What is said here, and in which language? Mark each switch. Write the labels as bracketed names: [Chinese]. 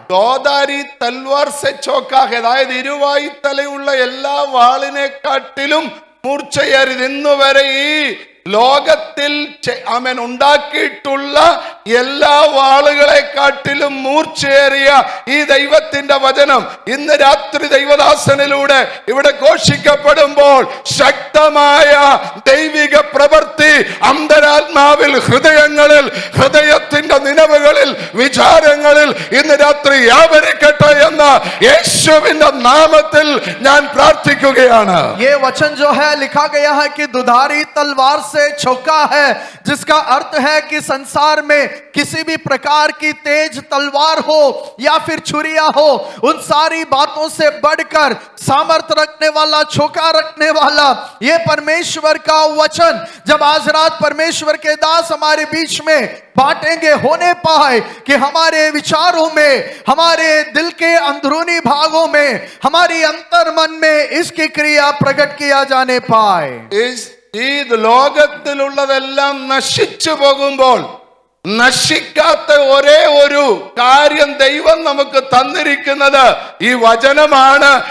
[Hindi] ദോധാരി തൽവാർ സെ ചോക്കാ ഹെ, [Malayalam] അതായത് ഇരുവായി തലയുള്ള എല്ലാ വാളിനെക്കാട്ടിലും മൂർച്ചയേറിയത് ഇന്നുവരെ ഈ ലോകത്തിൽ അവൻ ഉണ്ടാക്കിയിട്ടുള്ള എല്ലാ വാളുകളെക്കാട്ടിലും മൂർച്ചയേറിയ ഈ ദൈവത്തിന്റെ വചനം ഇന്ന് രാത്രി ദൈവദാസനിലൂടെ ഇവിടെ ഘോഷിക്കപ്പെടുമ്പോൾ ശക്തമായ ദൈവിക പ്രവൃത്തി അന്തരാത്മാവിൽ, ഹൃദയത്തിന്റെ നിലവുകളിൽ, വിചാരങ്ങളിൽ ഇന്ന് രാത്രി വ്യാപരിക്കട്ടെ എന്ന് യേശുവിന്റെ നാമത്തിൽ ഞാൻ പ്രാർത്ഥിക്കുകയാണ്. [Hindi] ये वचन जो है लिखा गया है कि दुधारी तलवार से छौका है, जिसका अर्थ है कि संसार में किसी भी प्रकार की तेज तलवार हो या फिर छुरिया हो, उन सारी बातों से बढ़कर सामर्थ रखने वाला, छौका रखने वाला ये परमेश्वर का वचन जब आज रात परमेश्वर के दास हमारे बीच में बांटेंगे, होने पाए कि हमारे विचारों में, हमारे दिल के अंदरूनी भागों में, हमारी अंतर मन में इसकी क्रिया प्रकट किया जाने पाए. [Malayalam] ഈ ലോകത്തിലുള്ളതെല്ലാം നശിച്ചു പോകുമ്പോൾ നശിക്കാത്ത ഒരേ ഒരു കാര്യം ദൈവം നമുക്ക് തന്നിരിക്കുന്നത് ഈ വചനമാണ്.